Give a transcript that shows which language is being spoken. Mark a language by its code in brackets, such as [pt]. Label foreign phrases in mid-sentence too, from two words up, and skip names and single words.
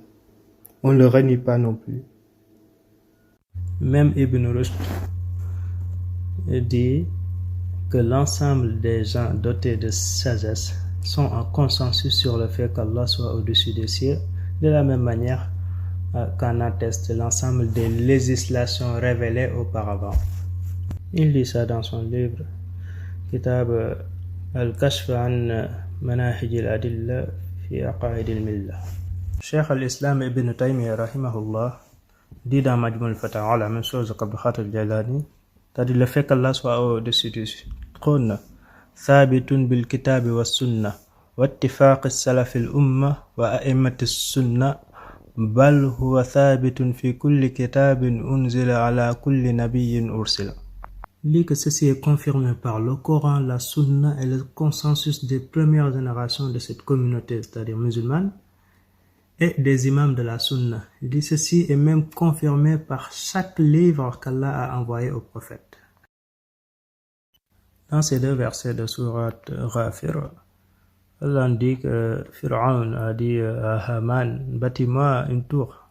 [fr] On ne le renie pas non plus. Même Ibn Rushd dit que l'ensemble des gens dotés de sagesse sont en consensus sur le fait qu'Allah soit au-dessus des cieux, de la même manière qu'en atteste l'ensemble des législations révélées auparavant. Il dit ça dans son livre Kitab al-Kashf an Manahij al-Adilla fi Aqaid al-Millah. Cheikh al-Islam Ibn Taymiyyah rahimahullah dit dans Majmu' al-Fatawa la même chose qu'Abdul Qadir al-Jaylani, c'est-à-dire le fait qu'Allah soit au-dessus du trône, [ar] ثابت بالكتاب والسنة واتفاق السلف الأمة وأئمة السنة بل هو ثابت في كل كتاب أنزل على كل نبي أرسل. [fr] Il dit que ceci est confirmé par le Coran, la Sunna et le consensus des premières générations de cette communauté, c'est-à-dire musulmane, et des imams de la Sunna. Il dit ceci est même confirmé par chaque livre qu'Allah a envoyé au prophète. Dans ces deux versets de sourate Ghafir, Allah dit que Pharaon a dit à Haman, bâtis-moi une tour.